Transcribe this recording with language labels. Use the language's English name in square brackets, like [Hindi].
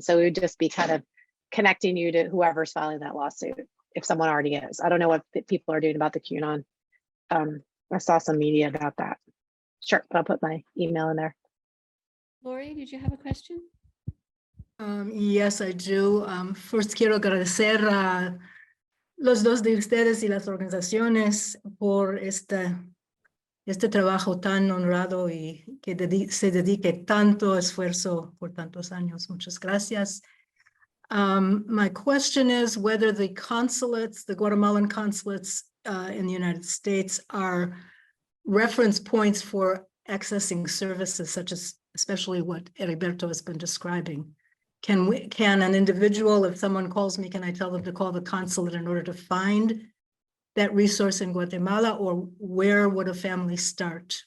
[English] So we would just be kind of connecting you to whoever's filing that lawsuit, if someone already is. I don't know what people are doing about the QAnon. I saw some media about that. Sure, but I'll put my email in there. Lori, did you have a question? Yes, I do. [Spanish] First, quiero agradecer a los dos de ustedes y las organizaciones por este trabajo tan honrado y que se dedique tanto esfuerzo por tantos años. Muchas gracias. [English] My question is whether the consulates, the Guatemalan consulates in the United States, are reference points for accessing services such as, especially what Eriberto has been describing. Can an individual, if someone calls me, can I tell them to call the consulate in order to find that resource in Guatemala, or where would a family start?